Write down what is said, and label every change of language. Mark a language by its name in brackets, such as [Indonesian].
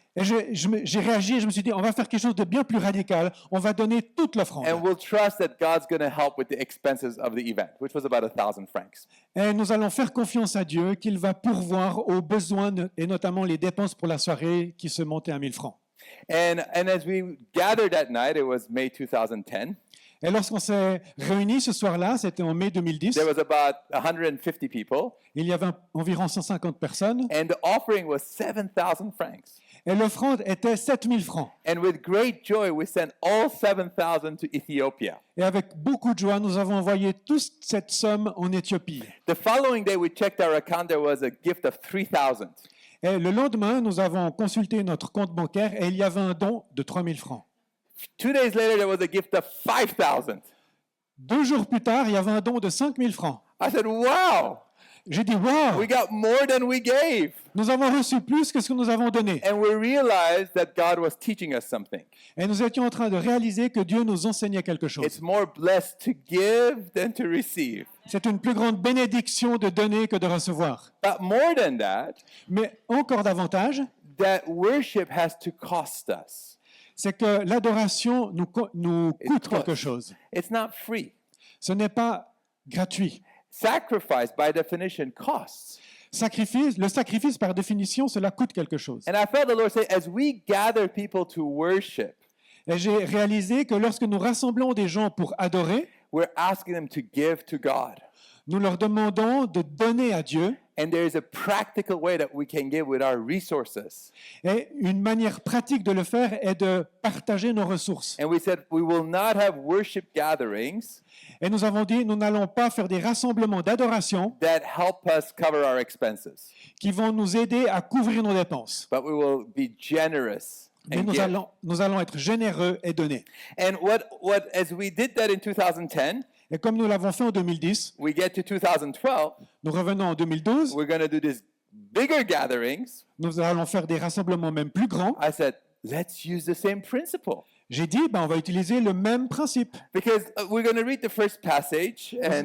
[French] Et j'ai réagi et je me suis dit, on va faire quelque chose de bien plus radical. On va donner toute l'offrande. [English] And we'll trust that God's going to help with the expenses of the event, which was about 1,000 francs. [French] Et nous allons faire confiance à Dieu qu'il va pourvoir aux besoins et notamment les dépenses pour la soirée qui se montaient à 1000 francs. [English] And as we gathered that night, it was May 2010. [French] Et lorsqu'on s'est réunis ce soir-là, c'était en mai 2010, [English] There was about 150 people, [French] il y avait environ 150 personnes [English] and the offering was 7,000 francs. [French] et l'offrande était 7000 francs. [English] And with great joy, we sent all 7,000 to Ethiopia. [French] Et avec beaucoup de joie, nous avons envoyé toute cette somme en Éthiopie. [English] The following day, we checked our account. There was a gift of 3,000. [French] Et le lendemain, nous avons consulté notre compte bancaire et il y avait un don de 3000 francs. [English] 2 days later, there was a gift of 5,000. [French] 2 jours plus tard, il y avait un don de 5000 francs. [English] I said, wow, [French] J'ai dit, wow, [English] we got more than we gave. [French] nous avons reçu plus que ce que nous avons donné. [English] And we realized that God was teaching us something. [French] Et nous étions en train de réaliser que Dieu nous enseignait quelque chose. [English] It's more blessed to give than to receive. [French] C'est une plus grande bénédiction de donner que de recevoir. [English] But more than that, [French] Mais encore davantage, [English] that worship has to cost us. [French] c'est que l'adoration nous coûte quelque chose. [English] It's not free. [French] Ce n'est pas gratuit. [English] Sacrifice, by definition, costs. [French] Le sacrifice, par définition, cela coûte quelque chose. [English] And I felt the Lord say, as we gather people to worship, [French] Et j'ai réalisé que lorsque nous rassemblons des gens pour adorer, [English] we're asking them to give to God. [French] nous leur demandons de donner à Dieu. [English] And there is a practical way that we can give with our resources. [French] Et une manière pratique de le faire est de partager nos ressources. [English] And we said, we will not have worship gatherings [French] Et nous avons dit, nous n'allons pas faire des rassemblements d'adoration [English] that help us cover our expenses, [French] qui vont nous aider à couvrir nos dépenses. [English] but we will be generous [French] Mais [English] and [French] nous [English] give. [French] allons être généreux et donner. [English] And as we did that in 2010, [French] Et comme nous l'avons fait en 2010, [English] we get to 2012, [French] nous revenons en 2012, [English] we're going to do these bigger gatherings. [French] nous allons faire des rassemblements même plus grands. [English] I said, let's use the same principle. [French] J'ai dit, on va utiliser le même principe. [English] Because we're going to read the first passage, and